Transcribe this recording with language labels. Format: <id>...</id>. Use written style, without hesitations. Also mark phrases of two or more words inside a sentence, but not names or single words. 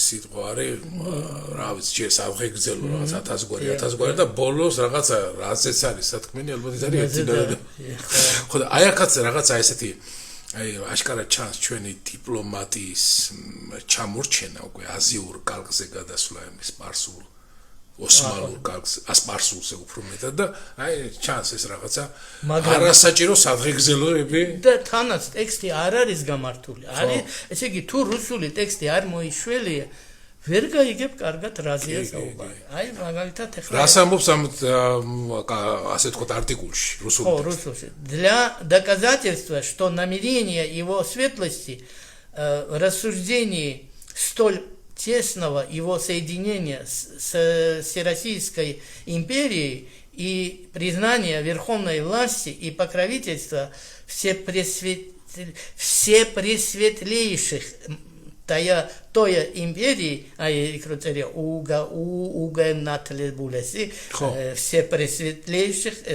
<ka>სიტყვა არის, რა ვიცი, ჯერ სამღეგრძელო რაღაც 1000 გვარი და ბოლოს რაღაცა რაზეც არის სათქმელი, ალბათ ის არის ერთი და ხო და აი ახაც რაღაცა ესეთი აი აშკარად ჩანს ჩვენი დიპლომატიის ჩამორჩენა უკვე აზიურ კალკზე გადასვლა იმის სპარსულ ოსმალურ კალკზე ასპარსულზე უფრო მეტად და აი ჩანს ეს რაღაცა არასაჭირო საფრთხეები და თანაც ტექსტი არ არის გამართული. არის ესე იგი თუ რუსული ტექსტი არ მოიშველია ვერ გაიგებ კარგად რაზეა საუბარი. აი მაგალითად ეხლა რას ამბობს ამ ასე თქვა არტიკულში რუსული რუსულში.</ka> <ru>Для доказательства, что намерения его светлости в рассуждении столь тесного его соединения с Всероссийской империей и признания верховной власти и покровительства всепресветлейших тоя империи, всепресветлейших,</ru>